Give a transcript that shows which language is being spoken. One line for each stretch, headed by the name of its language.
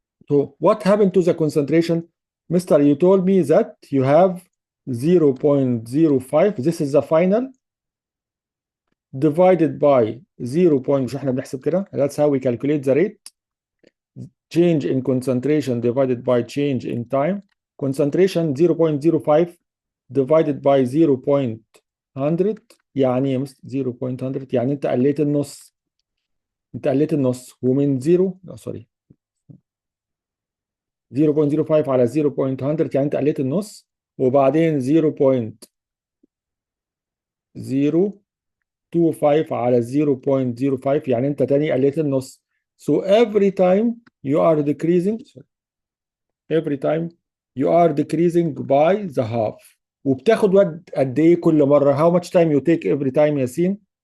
English: So what happened to the concentration? Mister, you told me that you have 0.05. This is the final. Divided by 0.
Arabic: مش احنا بنحسب كده.
English: That's how we calculate the rate. Change in concentration divided by change in time.
Arabic: Concentration 0.05
English: divided by
Arabic: 0.100 يعني ايه 0.100 يعني انت قليت النص. انت قليت النص ومن 0 سوري 0.05 على 0.100 يعني انت قليت النص وبعدين 0.025 على 0.05 يعني انت تاني قليت النص.
English: So every time you are decreasing by the half.
Arabic: وبتاخد وقت قد ايه كل مره؟
English: How much time you take every time ياسين؟